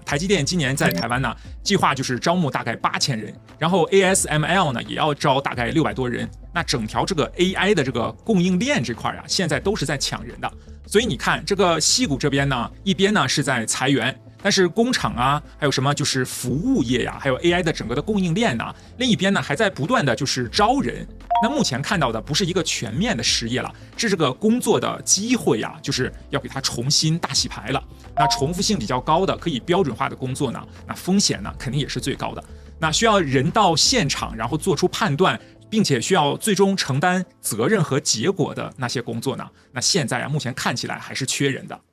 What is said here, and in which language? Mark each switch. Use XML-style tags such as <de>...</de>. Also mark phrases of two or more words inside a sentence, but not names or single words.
<zh>台積電今年在台灣呢，計劃就是招募大概8000人，然後 ASML 呢也要招大概600多人。那整條這個 AI 的這個供應鏈這塊啊，現在都是在搶人的。所以你看這個矽谷這邊呢，一邊呢是在裁員，但是工廠啊，還有什麼就是服務業呀，還有 AI 的整個的供應鏈呢，另一邊呢還在不斷的就是招人。那目前看到的不是一個全面的失業了，是这個工作的機會啊，就是要給它重新大洗牌了。那重複性比較高的可以標準化的工作呢，那風險呢肯定也是最高的。那需要人到現場，然後做出判斷，並且需要最終承擔責任和結果的那些工作呢，那現在啊目前看起來還是缺人的。</zh>